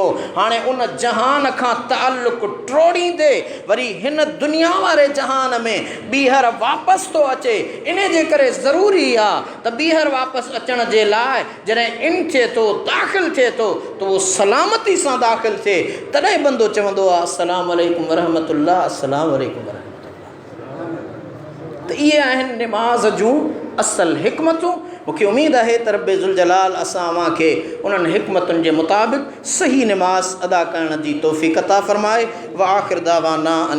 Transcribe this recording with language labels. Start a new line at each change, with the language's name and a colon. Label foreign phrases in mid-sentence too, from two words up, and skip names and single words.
Sindhi: हाणे उन जहान खां ताल्लुक़ टोड़ींदे वरी हिन दुनिया वारे जहान में ॿीहर वापसि थो अचे। इन जे करे ज़रूरी आहे त ॿीहर वापसि अचण जे लाइ जॾहिं इन थिए थो दाख़िल थिए थो त उहो सलामती सां दाख़िल थिए तॾहिं बंदो चवंदो आहे
Arabic: السلام عليكم ورحمة الله السلام عليكم ورحمة الله.
Sindhi: त इहे आहिनि निमाज़ जूं असल हिकमतूं। मूंखे उमेदु आहे त रब्बे ज़ुल जलाल असां अव्हांखे उन्हनि हिकमतुनि जे मुताबिक़ सही निमाज़ अदा करण जी तौफ़ीक़ अता फ़रमाए।
Arabic: وآخر دعوانا